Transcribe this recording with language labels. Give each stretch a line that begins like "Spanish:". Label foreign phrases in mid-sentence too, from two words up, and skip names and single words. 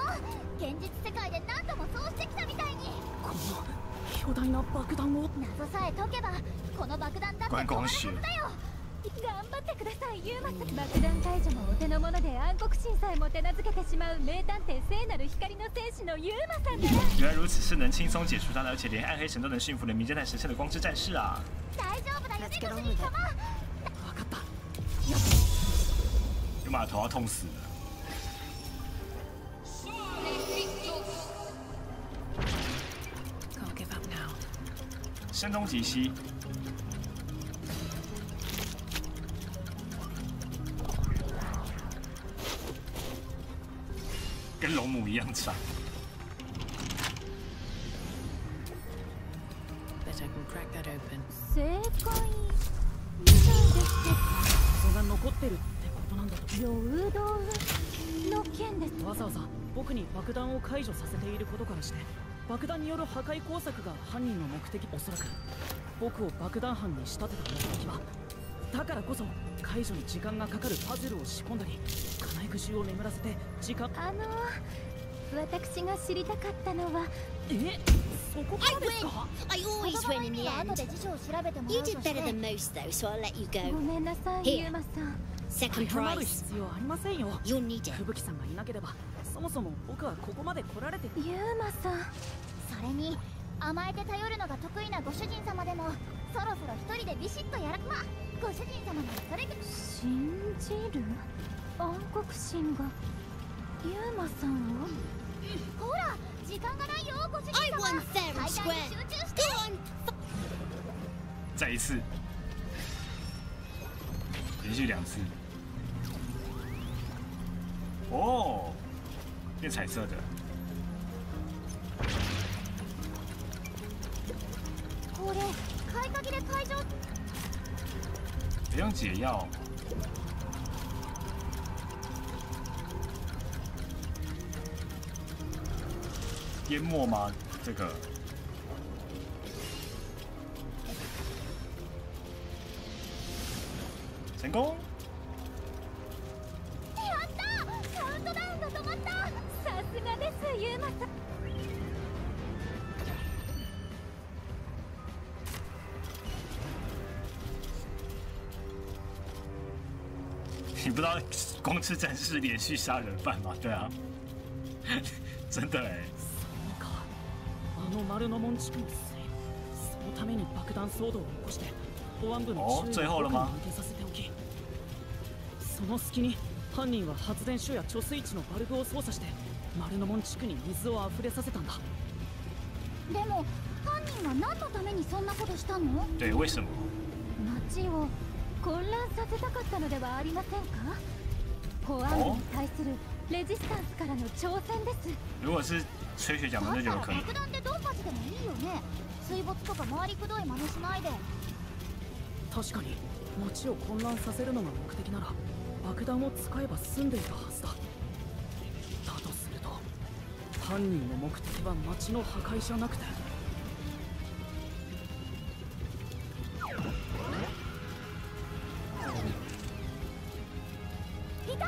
Japanese: 現実世界で何度もそうしてきたみたいに。この巨大な爆弾を。謎さえ解けばこの爆弾だって止まるはずだよ。頑張ってください、ユーマさん。爆弾解除もお手の物で暗黒神さえも手なずけてしまう名探偵聖なる光の戦士のユーマさんだ。
Chinese: 原来如此，是能轻松解除他的，而且连暗黑神都能驯服的名侦探神圣的光之战士啊！
Japanese: 大丈夫だよね、ご主人様。分かった。
Chinese: 有马头要痛死了。
English: Can't give up now.
Chinese: 声东击西。跟龙母一样长。
English: Bet I can crack that open.
Japanese: 正解みたいですけど。謎が残ってるってことなんだと。陽動の件です。わざわざ僕に爆弾を解除させていることからして、爆弾による破壊工作が犯人の目的。おそらく僕を爆弾犯に仕立てた目的は、だからこそ解除に時間がかかるパズルを仕込んだり、金井串を眠らせて時間。私が知りたかったのは。そこからですか？
English: I always win in the end. You did better than most though, so I'll let you go.
Japanese: ごめんなさい、ユーマさん。
English: Second
Japanese: 謝る
English: prize.
Japanese: 必要ありませんよ。
English: You'll need it.
Japanese: 吹雪さんがいなければ、そもそも僕はここまで来られて。ユーマさん。それに甘えて頼るのが得意なご主人様でも、そろそろ一人でビシッとやら。まあご主人様ならそれが。信じる暗黒神がユーマさんを。ほら時間がないよ、ご主人様。
English: I won fair and square. Go on.
Chinese: 再一次，连续2次。哦，变彩色的。
Japanese: これ買い鍵で解除。
Chinese: 不用解药。淹没吗？这个。成功。
Japanese: やった！カウントダウンが止まった。さすがです、ユーマさん。
Chinese: 你不知道光之战士连续杀人犯吗？对啊，真的哎。
Japanese: そうか。あの丸の門地区の末、そのために爆弾騒動を起こして保安部の注意を僕に向けさせておき、その隙に犯人は発電所や貯水池のバルブを操作して丸の門地区に水を溢れさせたんだ。でも犯人は何のためにそんなことしたの？
Chinese: 对，为什么？
Japanese: 街を混乱させたかったのではありませんか？保安部に対するレジスタンスからの挑戦です。
Chinese: 如果是吹雪奖的，那就有可能。
Japanese: 爆弾でドンパチでもいいよね。 水没とか回りくどい真似しないで。確かに街を混乱させるのが目的なら爆弾を使えば済んでいたはずだ。だとすると犯人の目的は街の破壊じゃなくて。いた！